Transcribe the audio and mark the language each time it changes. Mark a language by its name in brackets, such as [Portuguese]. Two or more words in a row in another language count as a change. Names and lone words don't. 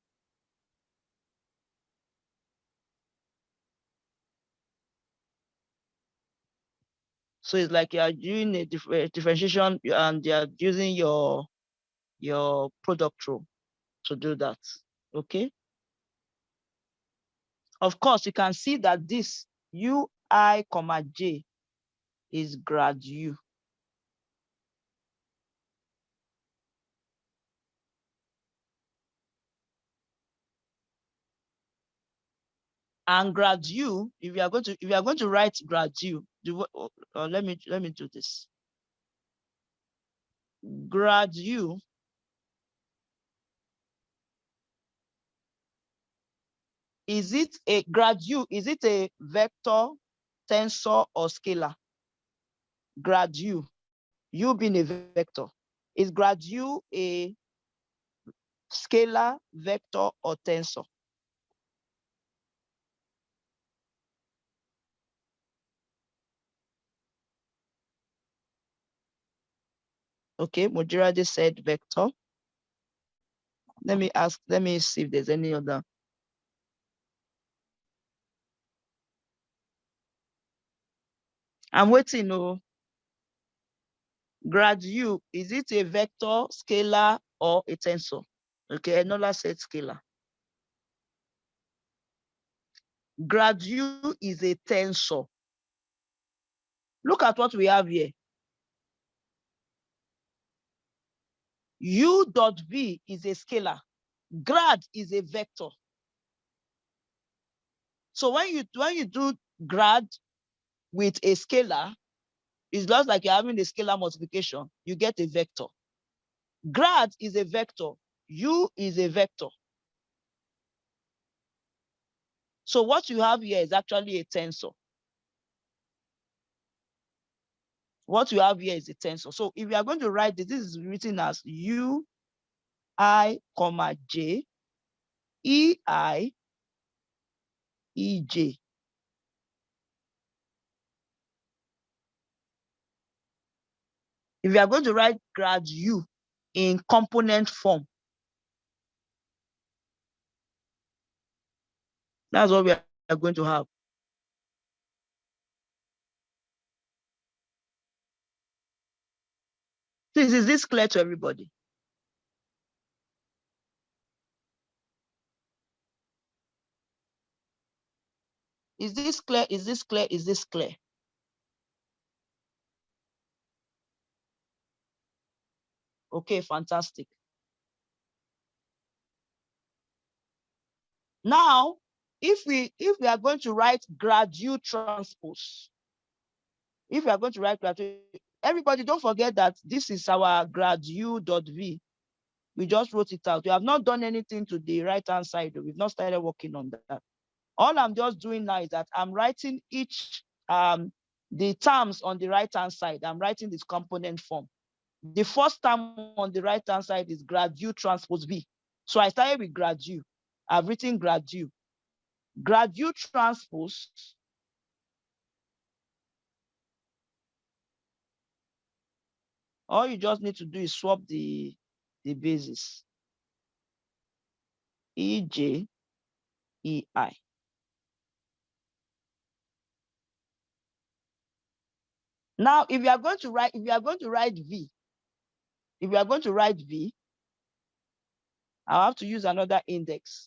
[English] So it's like you are doing a differentiation and you are using your product rule to do that. Okay. Of course, you can see that this ui, j is grad u. And grad u, if you are going to write grad u, let me do this. Grad u is it a vector, tensor, or scalar? Grad u being a vector. Is grad u a scalar, vector, or tensor? Okay, Mojirade said vector. Let me see if there's any other. I'm waiting. Oh, grad u, is it a vector, scalar, or a tensor? Okay, Enola said scalar. Grad u is a tensor. Look at what we have here. U dot v is a scalar. Grad is a vector. So when you do grad with a scalar, it's just like you're having a scalar multiplication. You get a vector. Grad is a vector. U is a vector. So what you have here is actually a tensor. What you have here is a tensor. So if you are going to write this, this is written as u I, j, e I, e j. If you are going to write grad u in component form, that's what we are going to have. Please, is this clear to everybody? Is this clear? Is this clear? Is this clear? Okay, fantastic. Now, if we are going to write grad u transpose, if we are going to write grad u, everybody don't forget that this is our grad u dot v. We just wrote it out. We have not done anything to the right-hand side. We've not started working on that. All I'm just doing now is that I'm writing each, the terms on the right-hand side. I'm writing this component form. The first term on the right-hand side is grad u transpose v. So I started with grad u. I've written grad u. Grad u transpose all you just need to do is swap the basis. EJ, EI. Now, if you are going to write V, I'll have to use another index.